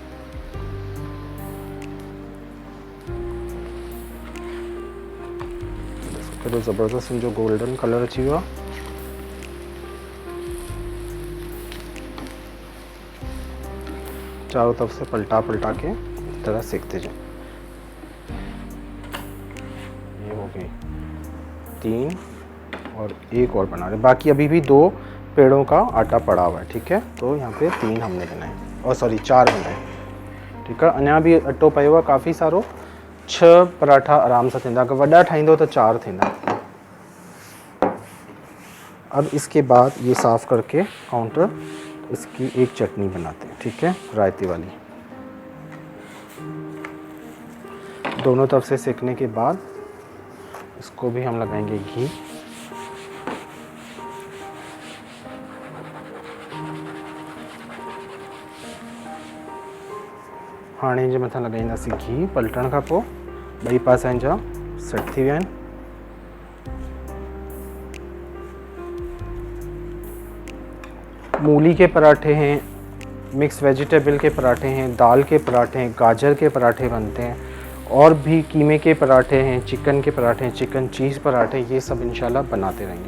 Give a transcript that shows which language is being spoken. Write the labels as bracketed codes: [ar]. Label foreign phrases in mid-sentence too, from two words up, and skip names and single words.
[hi] फिर ज़बरदस्त जो गोल्डन कलर अची हुआ, चारों तरफ से पलटा पलटा के इस तरह सेकते जाए। ये हो गई 3 और एक और बना रहे, बाकी अभी भी 2 पेड़ों का आटा पड़ा हुआ है। ठीक है, तो यहाँ पे 3 हमने बनाए, और सॉरी 4 बनाए। ठीक है, [sd] अञा भी अटो पियो हुआ काफ़ी सारो। 6 पराठा आराम से थींदा, अगर वॾा ठाहींदो तो 4 थींदा। [hi] अब इसके बाद ये साफ़ करके काउंटर, इसकी एक चटनी बनाते हैं। ठीक है, रायते वाली। दोनों तरफ से सेकने के बाद इसको भी हम लगाएंगे घी। [sd] हाणे जे मथां लगाईंदासीं घी। पलटण खां पोइ ॿई पासा जा सेट थी विया आहिनि। [hi] मूली के पराठे हैं, [en] mix vegetable [hi] के पराठे हैं, दाल के पराठे हैं, गाजर के पराठे बनते हैं, और भी कीमे के पराठे हैं, चिकन के पराठे हैं, [en] chicken cheese [hi] पराठे, ये सब इंशाल्लाह बनाते रहेंगे।